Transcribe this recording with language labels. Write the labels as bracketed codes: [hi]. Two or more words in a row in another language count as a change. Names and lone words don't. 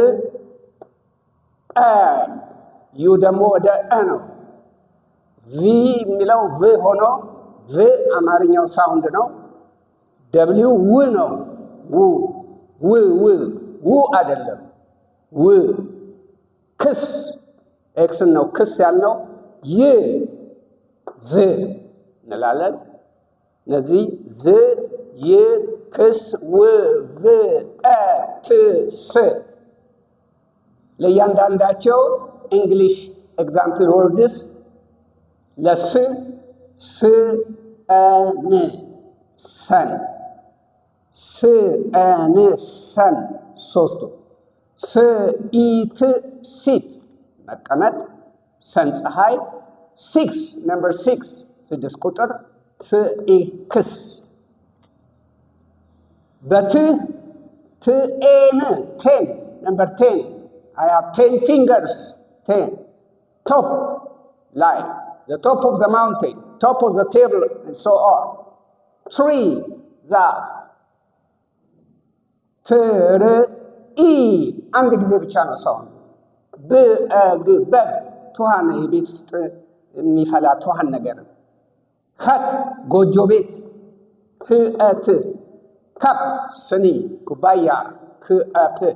[am] አ ዩ ደግሞ ወደ አ ነው። ቪ የሚለው ቭ ሆኖ ቭ አማርኛው ሳውንድ ነው። ደብሊው ው ነው። ው አይደለም ው። ክስ ኤክስን ነው ክስ ያልነው። ይ ዝ እንላለን። እነዚህ ዝ ይ ክስ ው ቭ አ ት ስ። ለእያንዳንዳቸው [en] English example words [am] ለስ ስ ን ሰን ስ ን ሰን ሶስቱ። ስ ኢት ሲት መቀመጥ። ሰን ፀሐይ። 6 ነምበር 6 6 ቁጥር ስ ኢ ክስ። [en] በት ት ኤን 10 ነምበር 10 I have 10 fingers 10 top line the top of the mountain top of the table and so on. [am] tree ዛፍ። ትር ኢ አንድ ጊዜ ብቻ ነው ሳውንድ። በግ በግ ቱሃን የቤት ውስጥ የሚፈላ ቱሃን ነገር። ከት ጎጆ ቤት። ክአት ካፕ ስኒ ኩባያ ክአፕ